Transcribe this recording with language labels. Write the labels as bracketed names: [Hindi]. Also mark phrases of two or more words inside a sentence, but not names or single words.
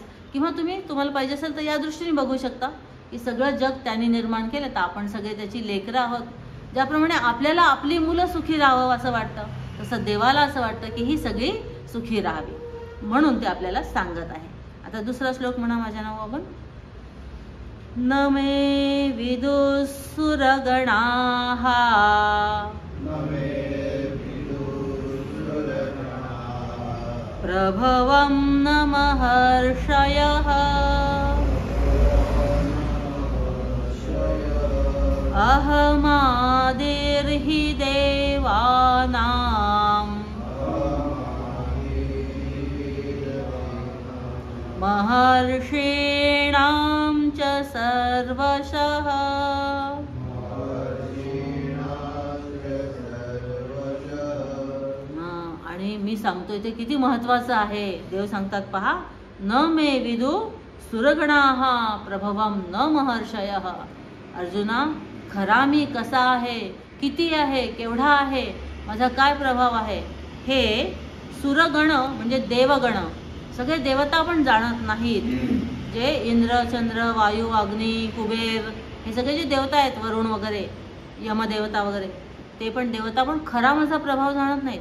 [Marathi] किंवा तुम्हाला पाहिजे असेल तर या दृष्टीने बघू शकता की सगळं जग त्यांनी निर्माण केलं, तर आपण सगळे त्याची लेकरं आहोत. ज्याप्रमाणे आपल्याला आपली मुलं सुखी राहावं असं वाटतं, तसं देवाला असं वाटतं की ही सगळी सुखी राहावी, म्हणून ते आपल्याला सांगत आहे. आता दुसरा श्लोक म्हणा माझ्या नावावर. [Sanskrit] न मे विदुसुरगणाः प्रभवं न महर्षयः अहमादिर्हि देवानां महर्षीणां च सर्वशः. [Marathi] आणि मी सांगतोय ते किती महत्वाचं आहे. देव सांगतात पहा, [Sanskrit] न मे विदु सुरगणाः प्रभवं न महर्षयः. [Marathi] अर्जुना, खरा मी कसा आहे, किती आहे, केवढा आहे, माझा काय प्रभाव आहे, हे सुरगण म्हणजे देवगण, सगळे देवता पण जाणत नाहीत. जे इंद्र, चंद्र, वायू, अग्नी, कुबेर, हे सगळे जे देवता आहेत, वरुण वगैरे, यमदेवता वगैरे, ते पण देवता पण खरा माझा प्रभाव जाणत नाहीत.